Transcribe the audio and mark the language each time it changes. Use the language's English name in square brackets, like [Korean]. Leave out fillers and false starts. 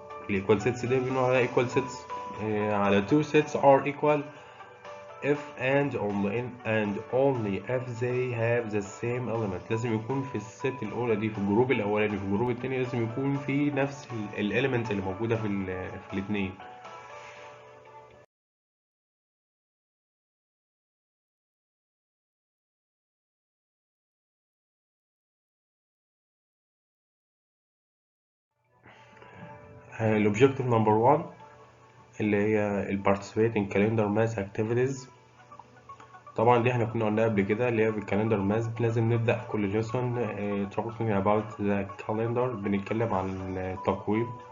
[English] الايكوال sets [Arabic] ده بنقول عليها [English] equal sets على two sets are equal if and only if they have the same element. [Arabic] لازم يكون في الست الأولى دي، في الجروب الأولاني، في الجروب التاني لازم يكون في نفس الاليمنت اللي موجودة في الاتنين. [English] الأوبجيكتيف نمبر 1 [Arabic] اللي هي [English] participate in calendar math activities. [Arabic] طبعا دي احنا كنا قلنا قبل كده اللي هي في الكالندر ماث لازم نبدأ كل ليسون [English] talking about the calendar، [Arabic] بنتكلم عن التقويم.